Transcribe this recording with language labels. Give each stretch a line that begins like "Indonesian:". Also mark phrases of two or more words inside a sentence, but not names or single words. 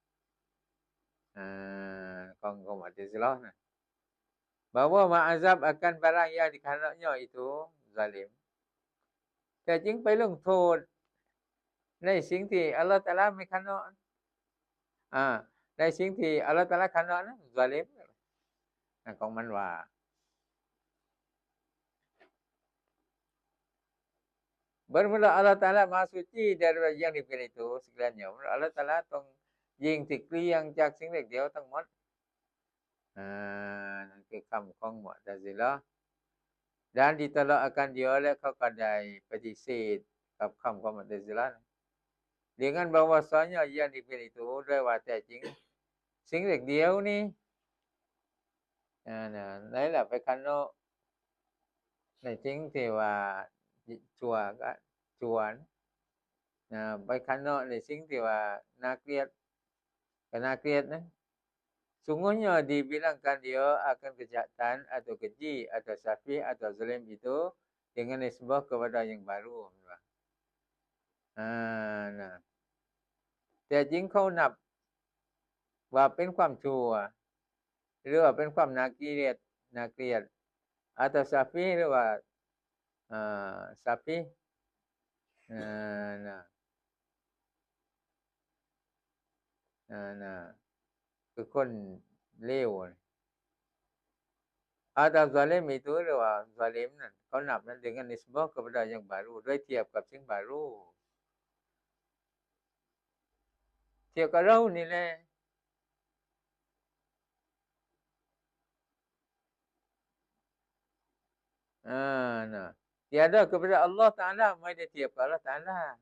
Thai: ของ
Malay: Mu'tazilah nah bahwa ma'azab akan barang yang dikehendaknya itu zalim
Thai: แต่จริงไปลงโทษในสิ่งที่ Allah Taala ไม่kehendak ในสิ่งที่ Allah Taala kehendak นั้น zalim ของมันว่า
Malay: bermula Allah Taala Maha Suci dari yang dipilih itu segalanya
Thai: Allah Taala ต้องยิ่งที่เกลี้ยงจากสิ่งเล็กเดียวทั้งหมดนั่นคือคําของ Mu'tazilah
Malay: dan ditolak akan dia
Thai: และเขาก็ได้ปฏิเสธกับคําของ Mu'tazilah
Malay: dengan bahwasanya yang dipilih itu
Thai: ด้วยว่าแท้จริงสิ่งเล็กเดียวนี่ นั่นแหละไปkehendakในสิ่งที่ว่าชั่วก็ชั่วไปkehendakในสิ่งที่ว่าน่าเกลียดก็น่าเกลียดนะ
Malay: sungguhnya dibilangkan dia akan kejahatan atau keji atau safih atau zalim itu dengan nisbah kepada yang baru
Thai: นะแต่จริงเขานับว่าเป็นความชั่วหรือว่าเป็นความน่าเกลียด
Malay: atau safih
Thai: หรือว่าsafih คือคนเลว
Malay: atau zalim itu
Thai: หรือว่า zalim นั่นเขานับนั้น
Malay: dengan nisbah kepada yang baru
Thai: ด้วยเทียบกับสิ่ง baru เทียบกับเรานี่แหละ
Malay: tiada kepada Allah Taala
Thai: ไม่ได้เทียบกับ Allah Taala